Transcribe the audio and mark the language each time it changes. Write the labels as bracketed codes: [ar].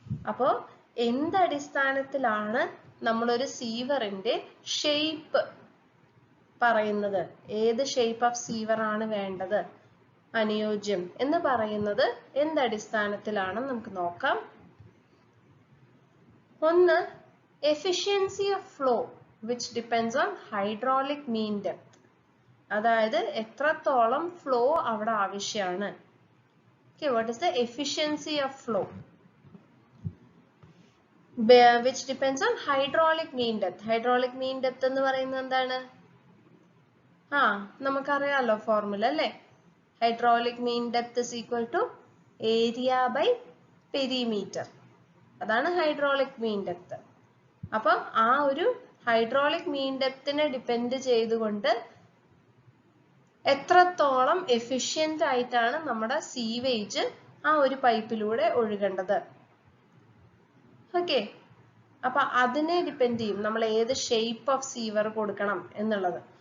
[ml] അപ്പോൾ എന്തടിസ്ഥാനത്തിലാണ് നമ്മളൊരു സീവറിന്റെ ഷേപ്പ് പറയുന്നത്, ഏത് ഷേപ്പ് ഓഫ് സീവർ ആണ് വേണ്ടത്, അനുയോജ്യം എന്ന് പറയുന്നത് എന്തടിസ്ഥാനത്തിലാണ് നമുക്ക് നോക്കാം. ഒന്ന്, [en] Efficiency of flow which depends on hydraulic mean depth. [ml] അതായത് എത്രത്തോളം ഫ്ലോ അവിടെ ആവശ്യമാണ്. [en] Okay, what is the efficiency of flow? Which depends on hydraulic mean depth. [ml] Hydraulic mean depth എന്ന് പറയുന്നത് എന്താണ്? നമുക്കറിയാലോ ഫോർമുല അല്ലേ. [en] Hydraulic mean depth is equal to area by perimeter. [ml] അതാണ് ഹൈഡ്രോളിക് മീൻ ഡെപ്ത്. അപ്പൊ ആ ഒരു ഹൈഡ്രോളിക് മീൻ ഡെപ്തിനെ ഡിപ്പെൻഡ് ചെയ്തുകൊണ്ട് എത്രത്തോളം എഫിഷ്യന്റ് ആയിട്ടാണ് നമ്മുടെ സീവേജ് ആ ഒരു പൈപ്പിലൂടെ ഒഴുകേണ്ടത്. ഓക്കെ, അപ്പൊ അതിനെ ഡിപ്പെൻഡ് ചെയ്യും നമ്മൾ ഏത് ഷേപ്പ് ഓഫ് സീവർ കൊടുക്കണം എന്നുള്ളത്.